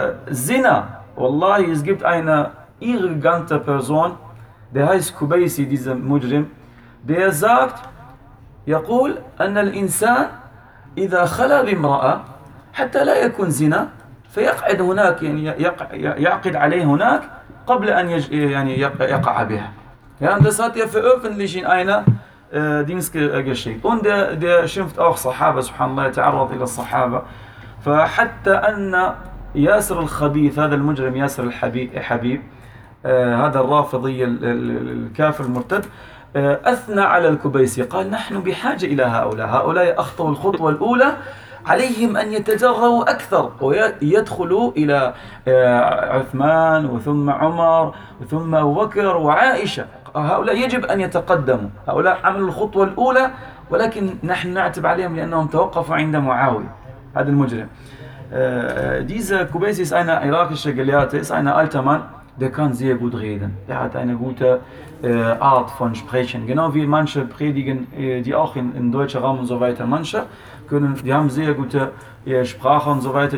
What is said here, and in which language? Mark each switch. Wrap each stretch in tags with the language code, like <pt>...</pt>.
<de>Sinner, Wallahi, es gibt eine irrigante Person, der heißt Kubaisi, dieser Mujrim, der sagt,</de> <ar>يقول أن الإنسان إذا خلى بامرأة حتى لا يكون زنا فيقعد هناك يعني يعقد عليه هناك قبل أن يعني يقع بها.</ar> <de>Ja, und das hat er veröffentlicht in einer Dings geschickt. Und der schimpft auch Sahaba, subhanallah, er</de> <ar>تعرض إلى الصحابة. فحتى أن ياسر الخبيث, هذا المجرم ياسر الحبيب, هذا الرافضي الكافر المرتد, أثنى على الكبيسي, قال نحن بحاجة إلى هؤلاء, هؤلاء أخطوا الخطوة الأولى, عليهم أن يتجرؤوا أكثر ويدخلوا إلى عثمان وثم عمر ثم أبو بكر وعائشة, هؤلاء يجب أن يتقدموا, هؤلاء عملوا الخطوة الأولى, ولكن نحن نعتب عليهم لأنهم توقفوا عند معاوية, هذا المجرم.</ar> <de>Dieser Kubaisi ist ein irakischer Gelehrter, ist ein alter Mann, der kann sehr gut reden. Er hat eine gute Art von Sprechen. Genau wie manche predigen, die auch im deutschen Raum und so weiter. Manche können, die haben sehr gute Sprache und so weiter.</de>